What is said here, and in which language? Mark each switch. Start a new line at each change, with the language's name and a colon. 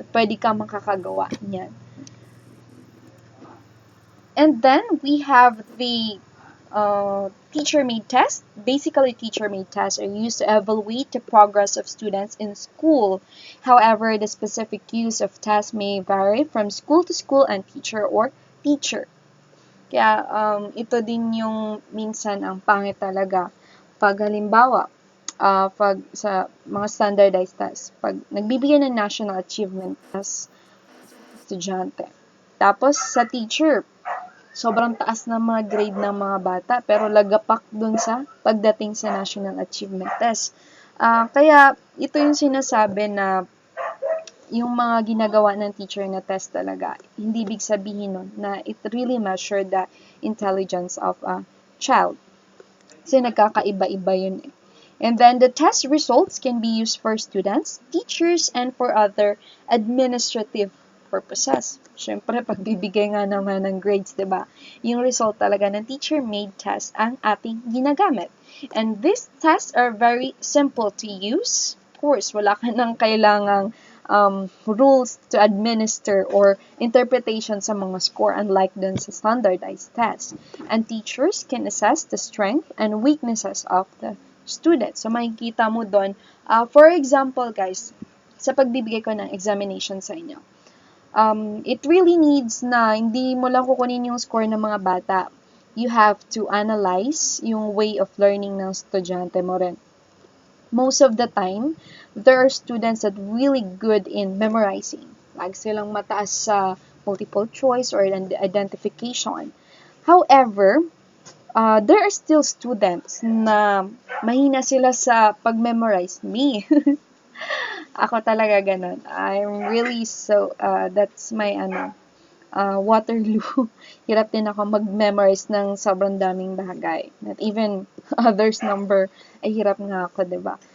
Filipino: Pwede ka makakagawa niyan.
English: And then we have the teacher-made test. Basically, teacher-made tests are used to evaluate the progress of students in school. However, the specific use of tests may vary from school to school and teacher or teacher.
Filipino: Kaya, ito din yung minsan ang pangit talaga. Pag halimbawa, pag sa mga standardized tests, pag nagbibigay ng national achievement test, estudyante. Tapos, sa teacher, sobrang taas ng mga grade ng mga bata, pero lagapak dun sa pagdating sa National Achievement Test. Kaya, ito yung sinasabi na yung mga ginagawa ng teacher na test talaga, hindi ibig sabihin nun na
English: it really measured the intelligence of a child.
Filipino: Kasi nagkakaiba-iba yun eh.
English: And then the test results can be used for students, teachers, and for other administrative purposes.
Filipino: Siyempre, pagbibigay nga naman ng grades, diba? Yung result talaga ng teacher-made test ang ating ginagamit.
English: And these tests are very simple to use. Of course,
Filipino: wala ka nang kailangang
English: rules to administer or interpretation sa mga score unlike dun sa standardized test. And teachers can assess the strength and weaknesses of the students.
Filipino: So, makikita mo dun.
English: For example, guys,
Filipino: sa pagbibigay ko ng examination sa inyo,
English: it really needs
Filipino: na hindi mo lang kukunin yung score ng mga bata.
English: You have to analyze yung way of learning
Filipino: ng estudyante mo rin.
English: Most of the time, there are students that really good in memorizing.
Filipino: Lagi silang mataas sa multiple choice or identification.
English: However, there are still students
Filipino: na mahina sila sa pag-memorize.
English: Me.
Filipino: Ako talaga ganun.
English: I'm really that's my Waterloo.
Filipino: Hirap din ako mag-memorize ng sobrang daming bagay.
English: Not even others number,
Filipino: ay hirap nga ako, diba?